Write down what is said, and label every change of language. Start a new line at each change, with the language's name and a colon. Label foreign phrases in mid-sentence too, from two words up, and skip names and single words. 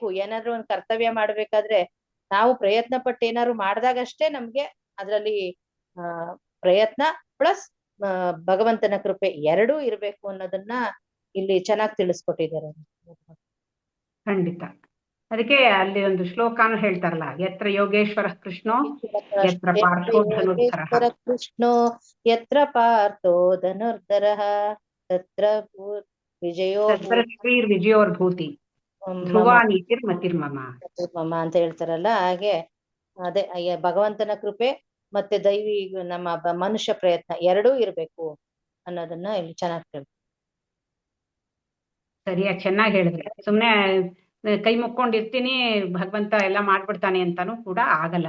Kannada: ಏನಾದ್ರು ಒಂದ್ ಕರ್ತವ್ಯ ಮಾಡ್ಬೇಕಾದ್ರೆ ನಾವು ಪ್ರಯತ್ನ ಪಟ್ಟು ಏನಾದ್ರು ಮಾಡ್ದಾಗಷ್ಟೇ ನಮ್ಗೆ ಅದ್ರಲ್ಲಿ ಪ್ರಯತ್ನ ಪ್ಲಸ್ ಭಗವಂತನ ಕೃಪೆ ಎರಡೂ ಇರ್ಬೇಕು ಅನ್ನೋದನ್ನ ಇಲ್ಲಿ ಚೆನ್ನಾಗಿ ತಿಳಿಸ್ಕೊಟ್ಟಿದ್ದಾರೆ. ಖಂಡಿತ. ಅದಕ್ಕೆ ಅಲ್ಲಿ ಒಂದು ಶ್ಲೋಕಾನು ಹೇಳ್ತಾರಲ್ಲ,
Sanskrit: ಯತ್ರ ಯೋಗೇಶ್ವರ ಕೃಷ್ಣೋ ಯತ್ರ ಪಾರ್ಥೋ ಧನುರ್ಧರ. ಯೋಗೇಶ್ವರ ಕೃಷ್ಣೋ ಯತ್ರ ಪಾರ್ಥೋ ಧನುರ್ಧರಃ ತತ್ರ ವಿಜಯೋ ತತ್ರ ಶ್ರೀರ್ವಿಜಯೋರ್ಭೂತಿ ಧ್ರುವ ನೀತಿರ್ ಮತಿರ್ಮಮ.
Kannada: ಮಮ ಅಂತ ಹೇಳ್ತಾರಲ್ಲ, ಹಾಗೆ ಅದೇ ಭಗವಂತನ ಕೃಪೆ ಮತ್ತೆ ದೈವಿ ನಮ್ಮ ಮನುಷ್ಯ ಪ್ರಯತ್ನ ಎರಡೂ ಇರ್ಬೇಕು ಅನ್ನೋದನ್ನ ಇಲ್ಲಿ ಚೆನ್ನಾಗಿ ಹೇಳ್ತಾರೆ. ಸರಿಯಾಗಿ ಚೆನ್ನಾಗಿ ಹೇಳಿದ್ರೆ. ಸುಮ್ನೆ ಕೈ ಮುಕ್ಕೊಂಡಿರ್ತೀನಿ ಭಗವಂತ ಎಲ್ಲ ಮಾಡ್ಬಿಡ್ತಾನೆ ಅಂತಾನು ಕೂಡ ಆಗಲ್ಲ.